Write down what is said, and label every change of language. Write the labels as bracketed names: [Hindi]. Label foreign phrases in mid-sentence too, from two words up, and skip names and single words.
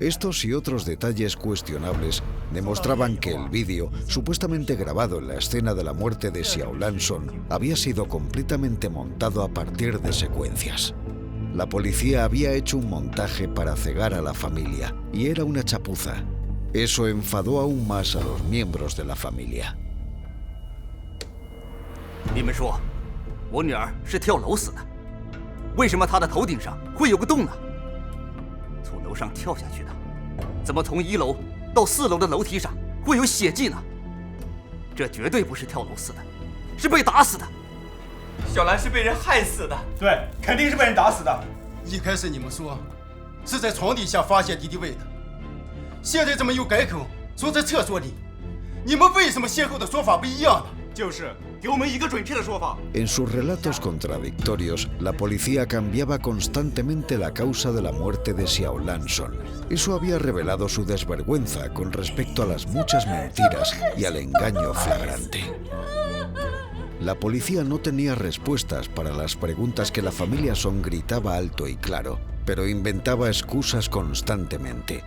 [Spanish] Estos y otros detalles cuestionables demostraban que el vídeo, supuestamente grabado en la escena de la muerte de Xiaolan Son, había sido completamente montado a partir de secuencias. La policía había hecho un montaje para cegar a la familia, y era una chapuza. Eso enfadó aún más a los miembros de la familia. [Chinese] 你们说，我女儿是跳楼死的，为什么她的头顶上会有个洞呢？从楼上跳下去的，怎么从1楼到4楼的楼梯上会有血迹呢？这绝对不是跳楼死的，是被打死的。小兰是被人害死的。对，肯定是被人打死的。一开始你们说是在床底下发现敌敌畏的，现在怎么又改口说在厕所里？你们为什么先后的说法不一样呢？就是。给我们一个准确的说法。 [Spanish] En sus relatos contradictorios, la policía cambiaba constantemente la causa de la muerte de Xiaolan Son. Eso había revelado su desvergüenza con respecto a las muchas mentiras y al engaño flagrante. La policía no tenía respuestas para las preguntas que la familia Son gritaba alto y claro, pero inventaba excusas constantemente.